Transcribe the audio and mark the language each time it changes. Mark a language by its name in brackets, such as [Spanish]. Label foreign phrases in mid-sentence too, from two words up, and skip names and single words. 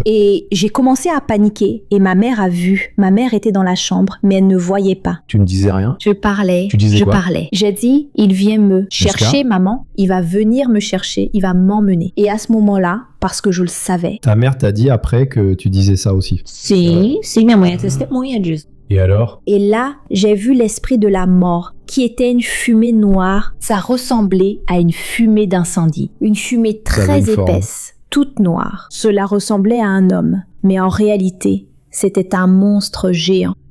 [French] Et j'ai commencé à paniquer et ma mère a vu. Ma mère était dans la chambre, mais elle ne voyait pas. Tu ne disais rien? Je parlais. Tu disais quoi? J'ai dit, il vient me chercher, maman. Il va venir me chercher, il va m'emmener. Et à ce moment-là, parce que je le savais. Ta mère t'a dit après que tu disais ça aussi? [Portuguese] Sim, minha mãe é testemunha disso. [French] Et alors? Et là, j'ai vu l'esprit de la mort, qui était une fumée noire. Ça ressemblait à une fumée d'incendie. Une fumée très épaisse. Toute noire. Cela ressemblait à un homme, mais en réalité, c'était un monstre géant.